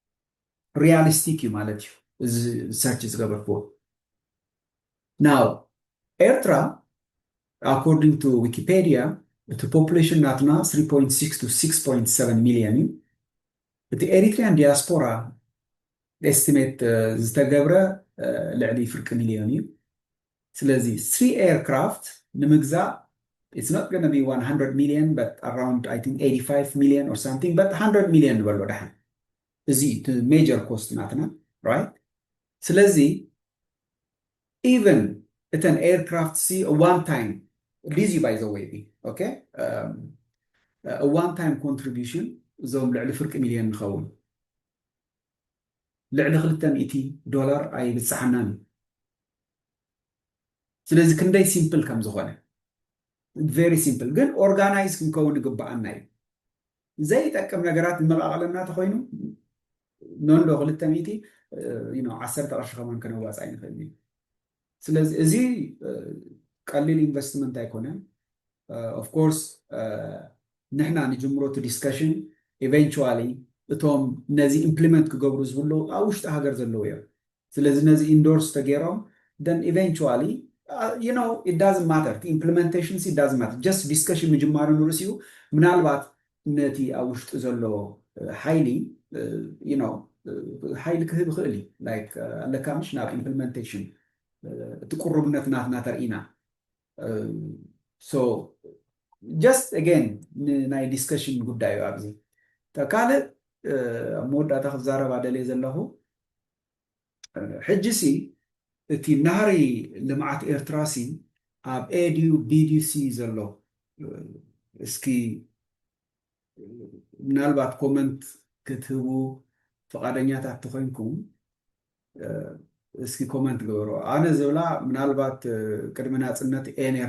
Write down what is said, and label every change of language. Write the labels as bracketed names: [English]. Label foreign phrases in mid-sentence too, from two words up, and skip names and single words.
[Tigrinya] ሪያሊስቲክ እዩ ማለት እዩ እዚ ሰርች ዝገበርክዎ ናው ኤርትራ [English] according to Wikipedia the population [Tigrinya] ናትና 3.6 to 6.7 ሚሊዮን እዩ እቲ [English] Eritrean diaspora estimate [Tigrinya] ዝተገብረ ልዕሊ ፍርቂ ሚሊዮን እዩ ስለዚ 3 aircraft ንምግዛእ [English] it's not going to be 100 million but around I think 85 million or something but 100 million [Tigrinya] ንበሎ ድሓን እዚ [English] major cost ናትና right ስለዚ even እተን aircraft see a one time easy by the way okay a one time contribution [Tigrinya] ዞም ልዕሊ ፍርቂ ሚሊዮን ንኸውን ልዕሊ $200 ኣይብፅሓናን ስለዚ ክንደይ ሲምፕል ከም ዝኾነ [English] very simple [Tigrinya] ግን ኦርጋናይዝ ክንከውን ይግባአና እዩ ዘይጠቅም ነገራት ንመቃቀለና ተኮይኑ ኖንዶ 200 you know 10 ቅርሺ ከማን ከነዋፃ አይንፈልግ ስለዚ እዚ ቀሊል ኢንቨስትመንት አይኮነን [English] of course [Tigrinya] ንሕና ንጅምሮ ቱ [English] discussion eventually [Tigrinya] እቶም ነዚ ኢምፕሊመንት ክገብሩ ዝብሉ ኣብ ውሽጢ ሃገር ዘለው እዮም ስለዚ ነዚ ኢንዶርስ ተገይሮም [English] then eventually you know it doesn't matter the implementation it doesn't matter just discussion [Tigrinya] ምጅማሩ ንርስዩ ምናልባት ነቲ ኣብ ውሽጢ ዘሎ ሃይሊ [English] you know [Tigrinya] ሃይሊ ክህብ ይኽእል like ኣለካምሽ ናብ implementation ትቁርብነት ናትና ተርኢና [English] so just again [Tigrinya] ናይ discussion ጉዳዩ ኣብዚ ተካለ ሞዳታ ክዛረባ ደለይ ዘለኹ ሕጂሲ እቲ ናህሪ ልምዓት ኤርትራሲ ኣብ ኤዲዩ ቢዲሲ ዘሎ እስኪ ምናልባት ኮመንት ክትህቡ ፈቃደኛታት ተኮይንኩም እስኪ ኮመንት ገበሮ ኣነ ዝብላ ምናልባት ቅድሚ ናፅነት ኤነርና